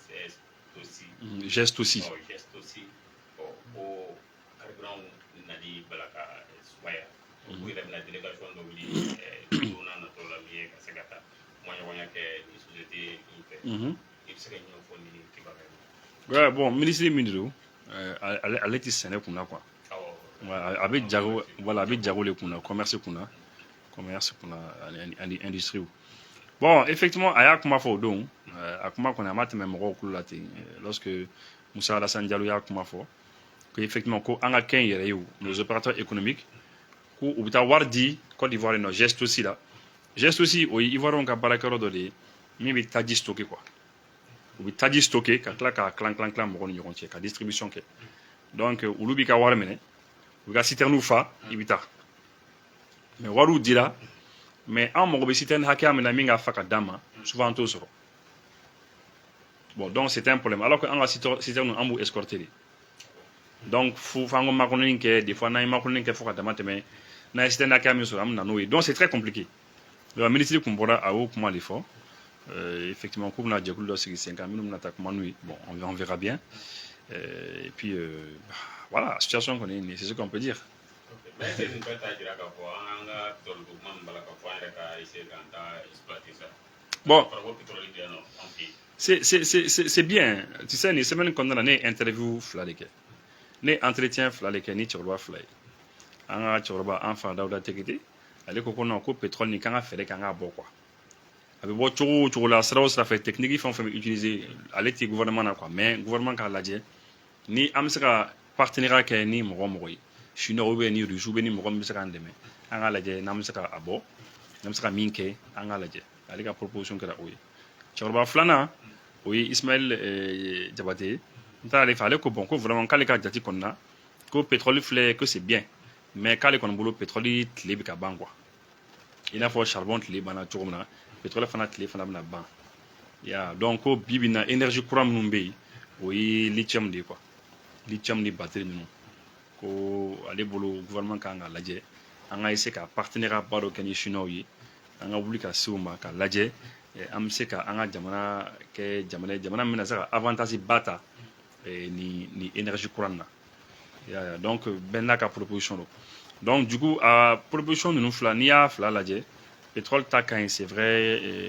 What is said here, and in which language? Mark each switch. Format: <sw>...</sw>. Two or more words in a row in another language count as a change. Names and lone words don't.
<bm>geste aussi geste aussi ko carburant nali bala ka sumaya u yɛrɛ bɛna délégation dɔ wuli don n'a nataw la min ye ka se ka taa ɲɔgɔnya kɛ ni société in fɛ i bɛ se ka ɲɛfɔ fɔ ni kibaruya</bm> <fr>ouais bon ministre</fr> <bm>min de don ale tɛ sɛnɛ kunna quoi a bɛ jago voilà a bɛ jago le kunna commerce kunna ani industrie</bm> <fr>bon effectivement</fr> <bm>a y'a kuma fɔ o don a kuma kɔni a ma tɛmɛ mɔgɔw kulo la ten lorsque Moussa Alassane Diallo y'a kuma fɔ</bm> <fr>que effectivement</fr> <bm>ko an ka kɛ n yɛrɛ ye</bm> <fr>nos opérateurs économiques</fr> <bm>ko u bɛ taa wari di Côte d'Ivoire nɔ geste aussi la geste aussi o ye Ivoirien ka baarakɛyɔrɔ dɔ de ye min bɛ taji</bm> <fr>stocké quoi</fr> <bm>u bɛ taji stocké ka tila k'a tilan mɔgɔw ni ɲɔgɔn cɛ ka distribution kɛ donc olu b'i ka wari minɛ u bɛ ka citerne fa i bɛ taa mais wariw dira mais an mago bɛ citerne hakɛya min na min ka fa ka d'an ma souvent an t'o sɔrɔ</bm> <fr>bon donc c'est un problème alors que</fr> <bm>an ka citerne an b'u escorter de donc fo f'an ko makɔnɔni kɛ</bm> <fr>des fois</fr> <bm>n'an ye makɔnɔni kɛ fo ka dama tɛmɛ n'a ye citerne hakɛya min sɔrɔ an bɛ na n'o ye</bm> <fr>donc c'est très compliqué donc</fr> <bm>ministre kun bɔra a y'o kuma de fɔ effectivement k'u bɛna jɛkulu dɔ sigi sen kan minnu bɛna taa kuma n'u ye</bm> <fr>bon on verra bien et puis voilà la situation</fr> <bm>kɔni</bm> <fr>c'est ce qu'on peut dire.</fr> <bm>Mais</bm> <fr>bon c'est bien tu sais</fr> <bm>ni semaine kɔnɔna na ne ye interview fila de kɛ ne ye entretien fila de kɛ ni cɛkɔrɔba fila ye an ka cɛkɔrɔba an fa Dawuda Tekete ale ko non ko pétrole ni kan ka fɛɛrɛ k'an ka bɔ quoi a bɛ bɔ cogo o cogo la sira o sira fɛ technique fɛn o fɛn bɛ utiliser ale tɛ gouvernement na quoi mais gouvernement k'a lajɛ ni an bɛ se ka partenariat kɛ ni mɔgɔ o mɔgɔ ye</bm> <fr>chinois ou bien</fr> <bm>ni</bm> <fr>russe ou bien</fr> <bm>ni mɔgɔ min bɛ se k'an dɛmɛ an k'a lajɛ n'an bɛ se ka a bɔ n'an bɛ se ka min kɛ an k'a lajɛ ale ka proposition kɛra o ye cɛkɔrɔba filanan o ye Ismaël Diabaté ye n taara ale fɛ ale ko bon ko vraiment k'ale ka jate kɔni na ko pétrole filɛ</bm> <fr>que c'est bien mais</fr> <bm>k'ale kɔni bolo pétrole tile bɛ ka ban quoi i n'a fɔ charbon tile banna cogo min na pétrole fana tile fana bɛna ban ya donc ko bi bi na énergie kura minnu bɛ yen o ye lithium de ye quoi lithium ni batterie ninnu ko ale bolo gouvernement kan ka lajɛ an ka essayer ka partenariat ba dɔ kɛ ni chinois ye an ka wuli ka se o ma ka lajɛ an bɛ se ka an ka jamana kɛ jamana ye jamana min bɛna se ka avantage ba ta ni énergie kura nin na donc bɛɛ n'a ka proposition don donc du coup a proposition ninnu fila n'i y'a fila lajɛ pétrole ta ka ɲi</bm> <fr>c'est vrai</fr>